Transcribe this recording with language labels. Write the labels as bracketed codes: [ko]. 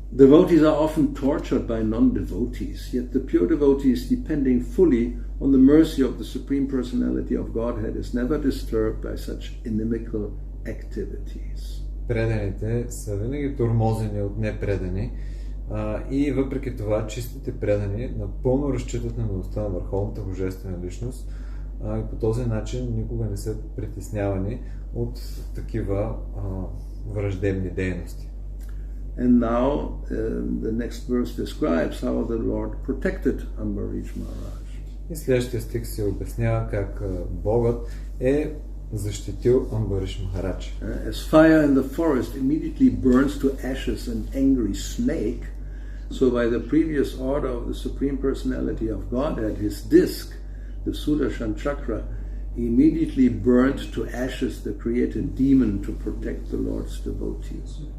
[en] Devotees are often tortured by non-devotees, yet the pure devotees, depending fully on the mercy of the Supreme Personality of Godhead, is never disturbed by such inimical activities. [bg] Преданите са винаги тормозени от непредани и въпреки това чистите предани напълно разчитат на милостта на Върховната Божествена личност и по този начин никога не са притеснявани от такива враждебни дейности. [en] And now the next verse describes how the Lord protected Ambarish Maharaj. [bg] И следващия стих се обяснява как Богът е защитил Амбариш Махарадж. [en] As fire in the forest immediately burns to ashes an angry snake, so by the previous order of the Supreme Personality of Godhead, his disc, the Sudarshan Chakra, immediately burned to ashes the created demon to protect the Lord's devotees.